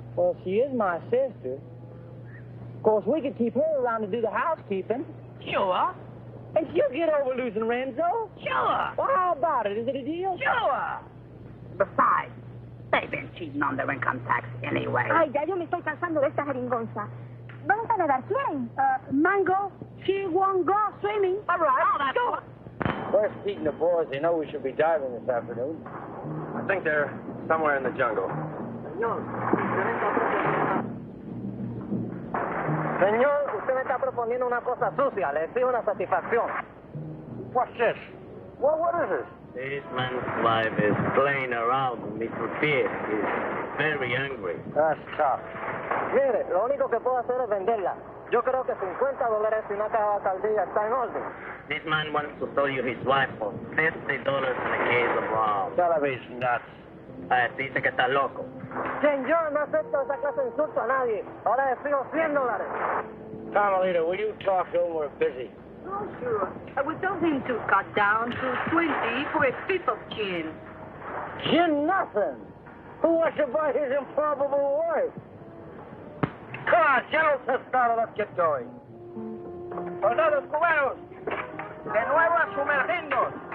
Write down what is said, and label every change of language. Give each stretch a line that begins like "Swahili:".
English: Well, she is my sister. Of course, we could keep her around to do the housekeeping. Sure. And she'll get over losing Renzo. Sure. Well, how about it? Is it a deal? Sure. Besides, they've been cheating on their income tax anyway.
Spanish: Ay, ya yo me estoy cansando de esta jeringonza. ¿Vamos a nadar? ¿Quién?
English: Mango, she won't go swimming. All right. Oh, that's Go. Where's Pete and the boys? They know we should be diving this afternoon. I think they're somewhere in the jungle.
Spanish: Señor, usted me está proponiendo una cosa sucia. Le exijo una satisfacción.
English: What's this? What is this? This man's wife is playing around with Mr. Pete. He's very angry. That's tough.
Spanish: Mire, lo único que puedo hacer es venderla. Yo creo que $50 y una caja de alcaldía está en orden.
English: This man wants to sell you his wife for $50 in a case of rum. Television nuts.
Spanish: Dice que está loco. Señor, no acepto esa clase de insulto a nadie. Ahora le exijo $100.
English: Carmelita, will you talk to him? We're busy. Oh, sure. I would tell him to cut down to 20 for a fifth of gin. Gin nothing. Who wants to buy his improbable wife? Come on, General Testado, let's get going.
Spanish: Soldados cubanos, de nuevo a sumergirnos.